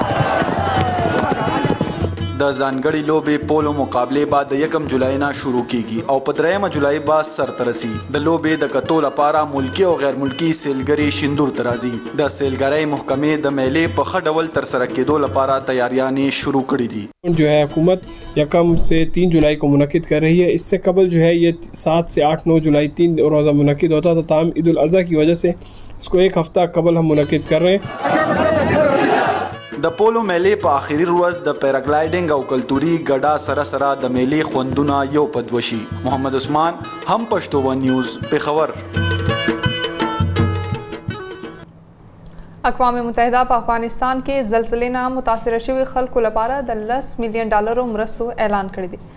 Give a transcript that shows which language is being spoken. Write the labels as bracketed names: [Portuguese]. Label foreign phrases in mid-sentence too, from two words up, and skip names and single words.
[Pashto] د ځانګړي لوبې پولو مقابلې بعد د 1 جولای نه شروع کیږي او په 3 جولای به سرته رسي. د لوبې د کتو لپاره ملکی او غیر ملکی سیلګري شندور ته راځي. د سیلګرۍ محکمې د میلې په ښه ډول ترسره کېدو لپاره تیاریانې شروع کړې دي. [Urdu] جو ہے حکومت 1 سے 3 جولائی کو منعقد کر رہی ہے. اس سے قبل جو ہے یہ 7 سے 8-9 جولائی 3 روزہ منعقد ہوتا تھا. تاہم عید الاضحیٰ کی وجہ سے اس کو 1 ہفتہ قبل ہم منعقد کر رہے ہیں. [Pashto] د پولو میلې په آخري ورځ د پیراګلایډینګ او کلتوري ګډا سره سره د میلې خوندونه یو په دوه شي. محمد عثمان، هم پښتو ون نیوز، پېښور. اقوام متحده په افغانستان کې زلزلې نه متاثره شوي خلکو لپاره د $10 ملیون مرستو اعلان کړی دی.